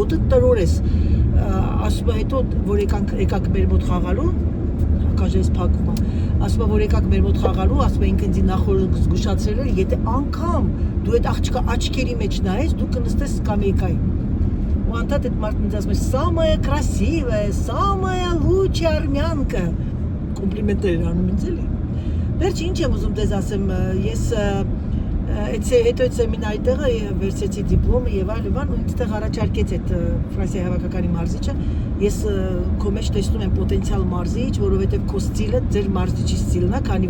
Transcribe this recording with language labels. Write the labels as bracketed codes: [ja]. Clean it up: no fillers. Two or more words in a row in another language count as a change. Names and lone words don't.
[hy] ոտը տրորես։ Ասում է հետո որ եկաք մեր մոտ խաղալու, կաժես փակվում է։ Ասում է որ եկաք մեր մոտ խաղալու, ասում է ինքը ինձ նախորդ զգուշացրել էր, եթե անգամ դու այդ աղջկա աչքերի մեջ նայես, դու կնստես սկամեյկայի։ Ու անդադ այդ մարդն ինձ ասում է [ru] «Самая красивая, самая лучшая армянка»։ [hy] Կոմպլիմենտներ էր անում ինձ էլի։ Վերջ ինչ եմ ուզում դեզ ասեմ, ես հետո այդ սեմինարի տեղը վերցեցի դիպլոմը եւ այլն, ու ինձ տեղ առաջարկեց այդ Ֆրանսիայի հավաքականի մարզիչը, ես քո մեջ տեսնում եմ պոտենցիալ մարզիչ, որովհետեւ քո ստիլը ձեր մարզիչի ստիլն է, քանի